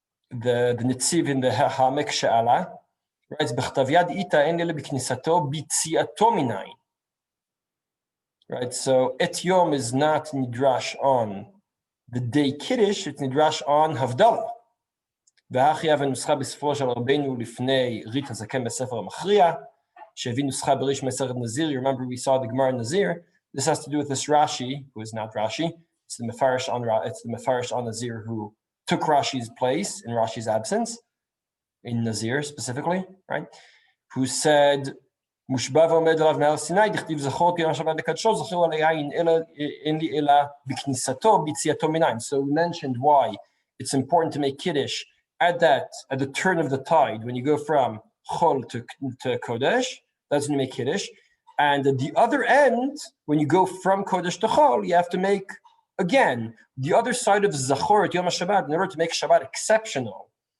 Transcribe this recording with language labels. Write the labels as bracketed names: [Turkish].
[English] The Netziv in the Ha'amek She'ala writes, [Hebrew] "B'chtav yad ita en lele b'knisato b'tziato minayin." [English] Right. So Et Yom is not nidrash on the day Kiddush; it's nidrash on Havdalah. [Hebrew] והאחי נוסחה בספרו של רבנו לפני רית הזקן בספר המכריע, שהביא נוסחה בריש מסכת נזיר. [English] You remember we saw the Gemara in Nazir. This has to do with this Rashi, who is not Rashi. It's the Mefarish on Nazir who took Rashi's place in Rashi's absence, in Nazir specifically, right? Who said, [Hebrew] מושבע ועומד עליו נהר סיני, דכתיב זכור כי יום שבת לקדשו, זכרו על היין, אין לי אלא בכניסתו, ביציאתו מיניים. [English] So we mentioned why it's important to make Kiddush at the turn of the tide, when you go from Chol to Kodesh, that's when you make Kiddush. And at the other end, when you go from Kodesh to Chol, you have to make, again, the other side of Zachor at Yom HaShabbat in order to make Shabbat exceptional.